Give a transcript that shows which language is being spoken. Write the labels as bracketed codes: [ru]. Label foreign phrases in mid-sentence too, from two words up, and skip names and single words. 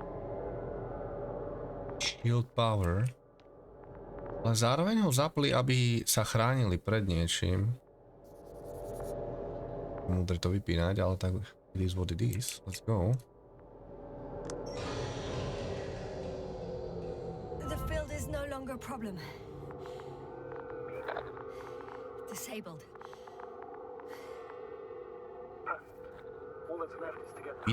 [en] Shield power. [sk] Ale zároveň ho zapli, aby sa chránili pred niečím. Múdre to vypínať, ale tak [en] it is what it is. Let's go. The field is no longer a problem. Disabled. All that's left is to get the...